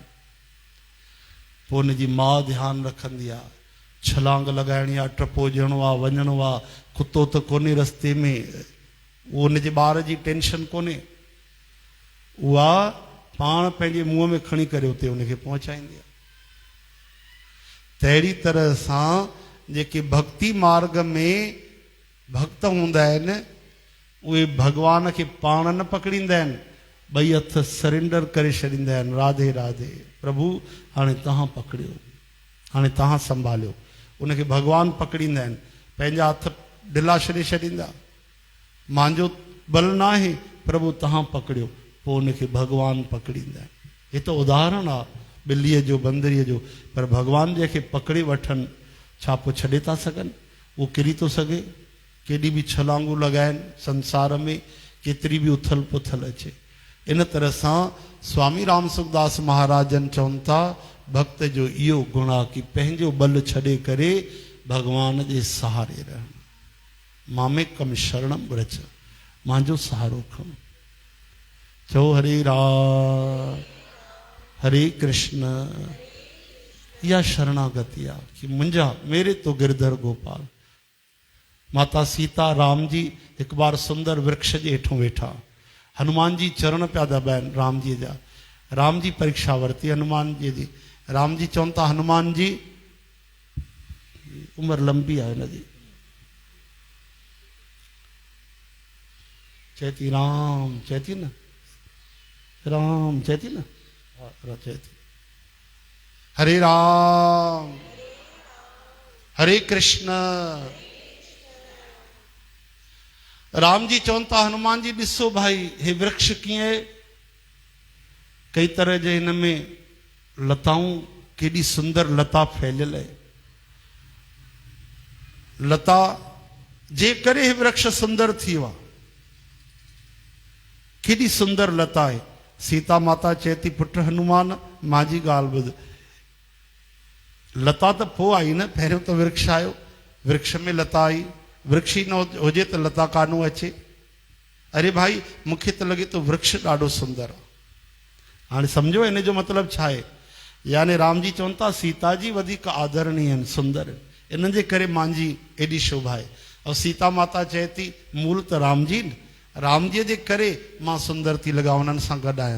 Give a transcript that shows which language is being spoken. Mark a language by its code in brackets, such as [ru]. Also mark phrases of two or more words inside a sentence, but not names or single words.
[sd] पोइ हुनजी माउ ध्यानु रखंदी आहे, छलांग लॻाइणी आहे, टपो ॾियणो आहे, वञिणो आहे, कुतो त कोन्हे रस्ते में, उहो हुनजे ॿार जी टेंशन कोन्हे, उहा पाण पंहिंजे मुंहं में खणी करे उते हुनखे पहुचाईंदी आहे। तहिड़ी तरह सां जेके भक्ति मार्ग में भक्त हूंदा आहिनि, उहे भॻवान खे पाण न पकड़ींदा आहिनि, 2 हथ सरेंडर करे छॾींदा आहिनि, राधे राधे प्रभु हाणे तव्हां पकड़ियो, हाणे तव्हां संभालियो। उनखे भॻवानु पकड़ींदा आहिनि, पंहिंजा हथ ढिला छॾे छॾींदा, मुंहिंजो बल न आहे प्रभु तव्हां पकड़ियो, पोइ उनखे भॻवानु पकड़ींदा आहिनि। हे त उदाहरण आहे ॿिलीअ जो, बंदरीअ जो। पर भॻवानु जंहिंखे पकड़े वठनि, छा पोइ छॾे था सघनि? उहो किरी थो सघे? केॾी बि छलांगूं लॻाइनि संसार में, केतिरी बि उथल पुथल अचे। इन तरह सां स्वामी राम सुखदास महाराजन चवनि था, भक्त जो इहो गुण आहे कि पंहिंजो बल छॾे करे भॻवान जे सहारे रहणु। [sa] मामेकम शरणम व्रज, [sd] मुंहिंजो सहारो खणो। चओ हरे राम हरे कृष्ण। इहा शरणागति आहे कि मुंहिंजा [hi] मेरे तो गिरधर गोपाल। [sd] माता सीता राम जी हिकु बार सुंदर वृक्ष जे हेठों वेठा, हनुमान जी चरण पिया दॿाइनि राम जी जा। राम जी परीक्षा वरिती हनुमान जी जी। राम जी चवनि था, हनुमान जी उमिरि लंबी आहे हिनजी, चए थी राम, चए थी न राम, चए थी न, चए थी हरे राम हरे कृष्ण। राम जी चवनि था, हनुमान जी ॾिसो भाई हे वृक्ष कीअं आहे, कई तरह जे हिन में लताऊं, केॾी सुंदर लता फैलियल आहे। लता जे करे हे वृक्ष सुंदर थी वियो आहे, केॾी सुंदर लता आहे। सीता माता चए थी, पुट हनुमान मुंहिंजी ॻाल्हि ॿुध, लता त पोइ आई न, पहिरियों त वृक्ष आयो, वृक्ष में लता आई, वृक्ष ई न हुजे त लता कानो अचे। अरे भाई मूंखे त लॻे थो वृक्ष ॾाढो सुंदर आहे। हाणे सम्झो हिन जो मतिलबु छा आहे, यानी राम जी चवनि था सीता जी वधीक आदरणीय आहिनि, सुंदर, इन्हनि जे करे मुंहिंजी एॾी शोभा आहे। ऐं सीता माता चए थी मूल त राम जी, राम जी जे करे मां सुंदर थी लॻा, उन्हनि सां गॾु आहियां।